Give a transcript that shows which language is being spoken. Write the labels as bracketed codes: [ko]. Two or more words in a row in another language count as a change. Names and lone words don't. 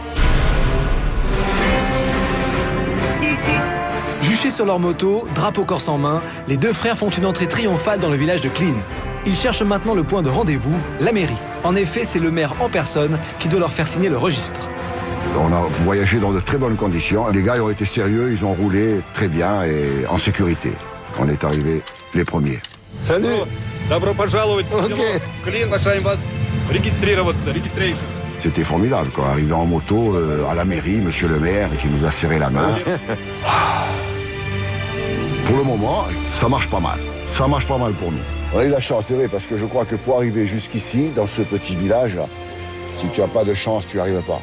[fr] Juchés sur leur moto, drapeau corse en main, les deux frères font une entrée triomphale dans le village de Klin. Ils cherchent maintenant le point de rendez-vous, la mairie. En effet, c'est le maire en personne qui doit leur faire signer le registre. On a voyagé dans de très bonnes conditions. Les gars ils ont été sérieux, ils ont roulé très bien et en sécurité. On est arrivés les premiers. Salut. [ru] Добро пожаловать. Ok. Клин, приглашаем вас регистрироваться. Registration. [fr] C'était formidable, quoi. Arrivé en moto à la mairie, monsieur le maire qui nous a serré la main. Pour le moment, ça marche pas mal. Ça marche pas mal pour nous. On a eu la chance, c'est vrai, parce que je crois que pour arriver jusqu'ici, dans ce petit village, si tu n'as pas de chance, tu n'y arrives pas.